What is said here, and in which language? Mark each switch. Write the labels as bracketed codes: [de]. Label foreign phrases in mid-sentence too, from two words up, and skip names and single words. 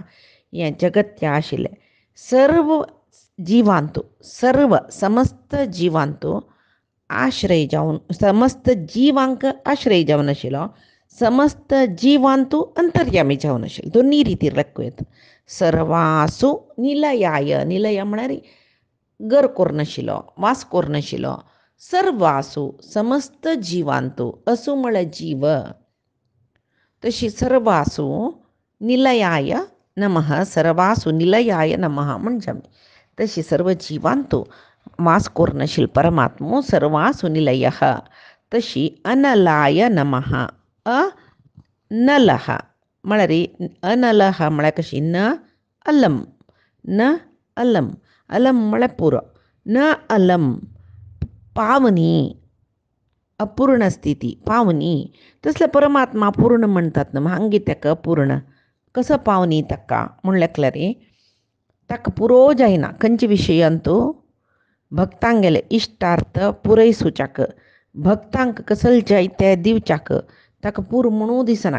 [kok] हें जगत्या आशिल्लें सर्व जिवांतू, सर्व समस्त जिवांतू आश्रय जावन, समस्त जिवांक आश्रय जावन आशिल्लो, समस्त जिवांतू अंतर्यामी जावन आशिल्लो. दोनी रितीर लेखूं येता. [sa] सर्वासु निलयाय, [kok] निलय म्हळ्यार घर करून वास करून सर्वासु समस्त जिवांतू, असु म्हळ्यार जीव, तशी [sa] सर्वासु निलयाय नमः. सर्वासु निलयाय नमः [kok] म्हणजे तशी सर्व जिवांतू वास करून परमात्मो [sa] सर्वासु निलयः. [kok] तशी [sa] अनलाय नमः. [kok] अनलः म्हळ्यार अनलः म्हळ्यार कशी [sa] न अलम, न अलम, [kok] अलम म्हळ्यार पुरो, [sa] न अलम [kok] पावनी, अपूर्ण स्थिती पावनी. तसले परमात्मा पूर्ण म्हणटात न्हू, हांगी ताका पूर्ण कसो पावनी ताका म्हणल्यार ताका पुरो जायना खंयचे विशयांतू भक्तांक गेले इश्टार्थ पुरयसुच्याक, भक्तांक कसले जाय ते दिवच्याक ताका पुरो म्हणू दिसना.